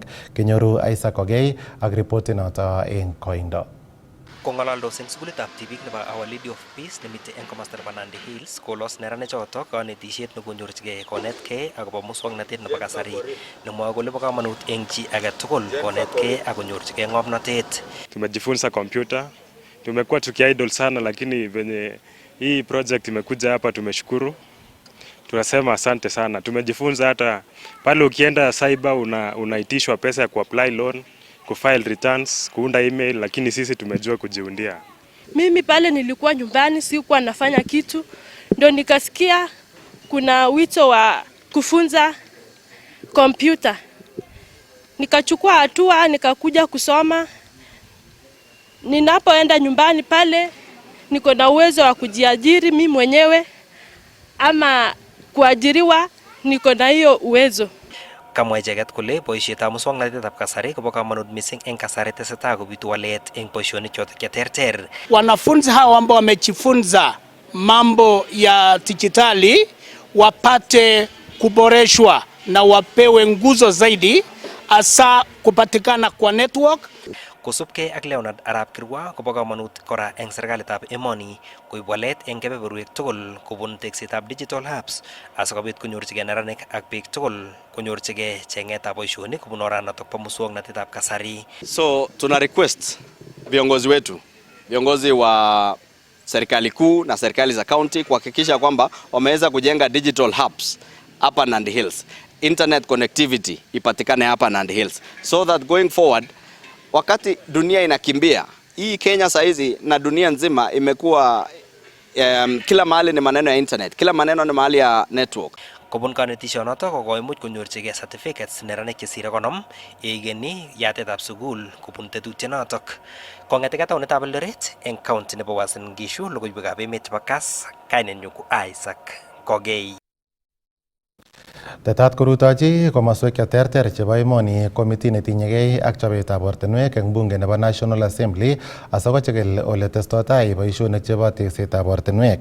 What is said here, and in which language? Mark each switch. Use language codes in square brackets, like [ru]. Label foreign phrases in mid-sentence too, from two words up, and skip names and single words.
[kln] Kinyoru Isaac Ogei ak ripoti noto eng koindo. Kong'alaldos eng sukulitab tibik nebo Our Lady of Peace nemite eng komasta nebo Nandi Hills kolos neranichoto kanetisiet nekonyorchigei konetkei akobo muswoknatet nebo kasari nemwoe kole bo kamanut eng chi age tugul konetkei ak konyorchigei ng'omnotet. [sw] Tumejifunza kompyuta, tumekuwa tukiidle sana, lakini venye hii project imekuja hapa tumeshukuru. Tunasema asante sana. Tumejifunza hata pale ukienda cyber unaitishwa pesa ya kuapply loan, kufile returns, kuunda email, lakini sisi tumejua kujiundia. Mimi pale nilikuwa nyumbani sikuwa nafanya kitu, ndio nikasikia kuna wito wa kufunza kompyuta. Nikachukua hatua, nikakuja kusoma. Ninapoenda nyumbani pale niko na uwezo wa kujiajiri mimi mwenyewe ama kuajiriwa, niko na hiyo uwezo. [kln] Kamwa icheket kole boisietab muswoknotetab kasari kobo kamanut missing eng kasari tesetai kobitu walet eng boisionik chotok cheterter. [sw] Wanafunzi hawa ambao wamejifunza mambo ya dijitali wapate kuboreshwa na wapewe nguzo zaidi, hasa kupatikana kwa network. [kln] Kosubkei ak Leonard Arap Kirwa kobo kamanut kora eng serikalitab emoni koib walet eng kebeberwek tugul kobun teksetab [en] digital hubs [kln] asikobit konyorchigei neranik ak biik tugul konyorchigei chengetab boisionik kobun oranotok bo muswoknotetab kasari. [sw] So tuna request viongozi wetu, viongozi wa serikali kuu na serikali za county kuhakikisha kwamba wameweza kujenga [en] digital hubs [sw] hapa Nandi Hills. [en] Internet connectivity [sw] ipatikane hapa [en] Nandi Hills so that going forward, [sw] wakati dunia inakimbia, hii Kenya saizi na dunia nzima imekuwa kila mahali ni maneno ya internet, kila maneno ni mahali ya network. [kln] Kobun kanetisyonotok ko koimuch konyorchigei certificates neranik chesire 50 yeigeni yatetab sukul kobun tetutyonotok. Kong'ete taunetab Eldoret eng county nebo Uasin Gishu, logoiwekab emet chebo Kass, kainenyu ko Isaac Kogei. Tetat korutochi komoswek cheterter chebo emoni komiti netinyegei ak chobetab ortinwek eng bunge nebo National Assembly asikochikil ole testotai boisionik chebo teksetab ortinwek.